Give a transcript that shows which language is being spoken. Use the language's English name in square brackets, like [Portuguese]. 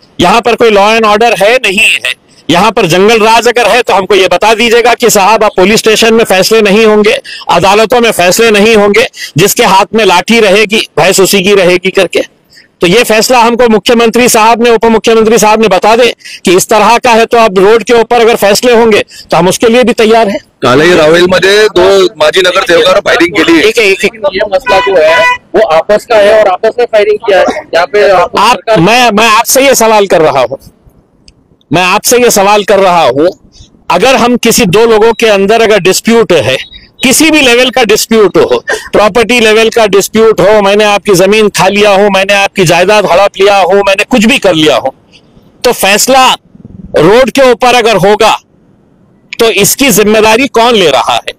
[Hindi] यहाँ पर कोई लॉ एंड ऑर्डर है नहीं है, यहाँ पर जंगल राज अगर है तो हमको ये बता दीजिएगा कि साहब अब पुलिस स्टेशन में फैसले नहीं होंगे, अदालतों में फैसले नहीं होंगे, जिसके हाथ में लाठी रहेगी भैंस उसी की रहेगी करके। तो ये फैसला हमको मुख्यमंत्री साहब ने, उप मुख्यमंत्री साहब ने बता दे कि इस तरह का है, तो अब रोड के ऊपर अगर फैसले होंगे तो हम उसके लिए भी तैयार हैं। [Marathi] कालही रावेलमध्ये 2 माजी नगरसेवकांना फायरिंग केली। एक एक [Hindi] ये मसला जो है वो आपस का है और आपस में फायरिंग किया है यहाँ पे। मैं आपसे ये सवाल कर रहा हूं, मैं आपसे ये सवाल कर रहा हूं, अगर हम किसी 2 लोगों के अंदर अगर डिस्प्यूट है, किसी भी लेवल का डिस्प्यूट हो, प्रॉपर्टी लेवल का डिस्प्यूट हो, मैंने आपकी जमीन खा लिया हो, मैंने आपकी जायदाद हड़प लिया हो, मैंने कुछ भी कर लिया हो, तो फैसला रोड के ऊपर अगर होगा तो इसकी जिम्मेदारी कौन ले रहा है?